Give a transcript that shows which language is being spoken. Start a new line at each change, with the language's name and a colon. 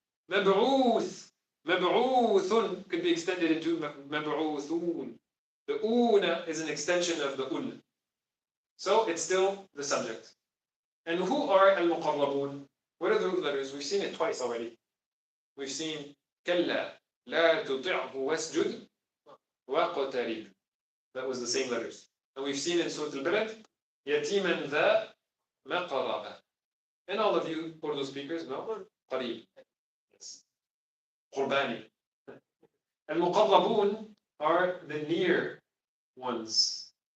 English: Mab'uth, mab'uthun could be extended into mab'uthun. The una is an extension of the un. So it's still the subject. And who are al-muqarrabun? What are the root letters? We've seen it twice already. We've seen
Arabic: كلا لا تطعه واسجد وقترب.
English: That was the same letters. And we've seen in Surah Al-Balad
Arabic: يتيما ذا مقربة.
English: And all of you Urdu speakers know قريب. Yes. قرباني. Al-muqarrabun are the near ones.